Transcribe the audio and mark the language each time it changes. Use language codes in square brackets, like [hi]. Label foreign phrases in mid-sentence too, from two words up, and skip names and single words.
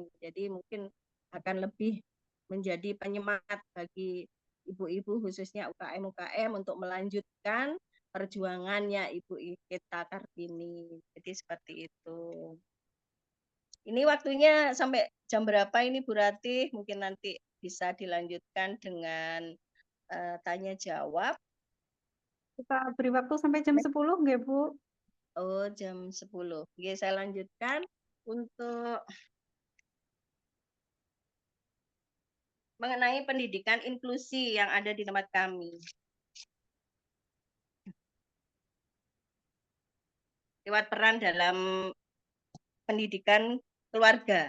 [id] Jadi mungkin akan lebih menjadi penyemangat bagi ibu-ibu khususnya UKM untuk melanjutkan perjuangannya Ibu Ita Kartini. Jadi seperti itu. Ini waktunya sampai jam berapa ini Bu Ratih? Mungkin nanti bisa dilanjutkan dengan tanya jawab. Kita beri waktu sampai jam 10 nggih, Bu? Oh, jam 10. Oke, saya lanjutkan untuk mengenai pendidikan inklusi yang ada di tempat kami. Lewat peran dalam pendidikan keluarga.